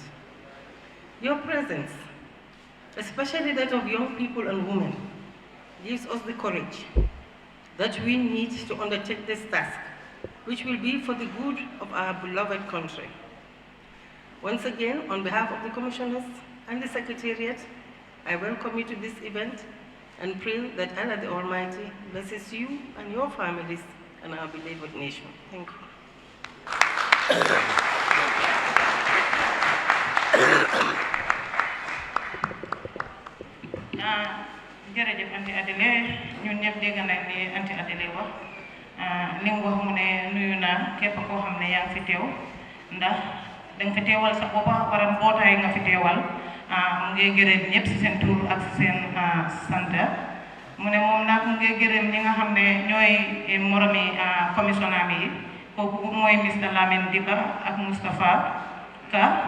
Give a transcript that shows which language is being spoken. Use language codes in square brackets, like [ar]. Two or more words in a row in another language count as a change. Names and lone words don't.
[en] Your presence, especially that of young people and women, gives us the courage that we need to undertake this task, which will be for the good of our beloved country. Once again, on behalf of the Commissioners and the Secretariat, I welcome you to this event and pray that Allah the Almighty blesses you and your families and our beloved nation. Thank you. [wo] Jërëjëf Anti Adele ñun ñëpp dégg nañ li Anti Adele wax li mu wax mu ne nuyu naa képp koo xam ne yaa ngi fi teew ndax danga fi teewal sa boppa wala mbootaay nga fi teewal mu ngi gërëm ñëpp si seen tur ak si seen sant mu ne moom nag mu ngi gërëm ñi nga xam ne ñooy moromi commissionnaire yi kooku mooy Mr Lamine Diba ak Moustapha Ka